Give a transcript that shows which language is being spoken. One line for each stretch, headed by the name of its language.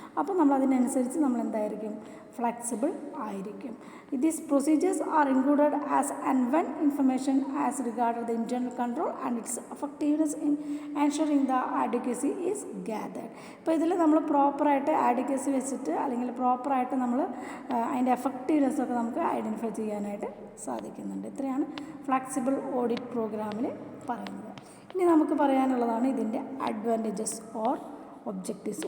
Malayalam: അപ്പോൾ നമ്മൾ അതിനനുസരിച്ച് നമ്മൾ എന്തായിരിക്കും, ഫ്ലെക്സിബിൾ ആയിരിക്കും.
English: These procedures are included as and when information as regarded the internal control and its effectiveness in ensuring the adequacy is gathered.
Malayalam: ഇപ്പോൾ ഇതിൽ നമ്മൾ പ്രോപ്പറായിട്ട് ആഡിക്വസി വെച്ചിട്ട് അല്ലെങ്കിൽ പ്രോപ്പറായിട്ട് നമ്മൾ അതിൻ്റെ എഫക്റ്റീവ്നെസ് ഒക്കെ നമുക്ക് ഐഡൻറ്റിഫൈ ചെയ്യാനായിട്ട് സാധിക്കുന്നുണ്ട്. ഇത്രയാണ് ഫ്ലെക്സിബിൾ ഓഡിറ്റ് പ്രോഗ്രാമിൽ പറയുന്നത്. ഇനി നമുക്ക് പറയാനുള്ളതാണ് ഇതിൻ്റെ അഡ്വാൻറ്റേജസ് ഓർ ഒബ്ജക്റ്റീവ്സ്.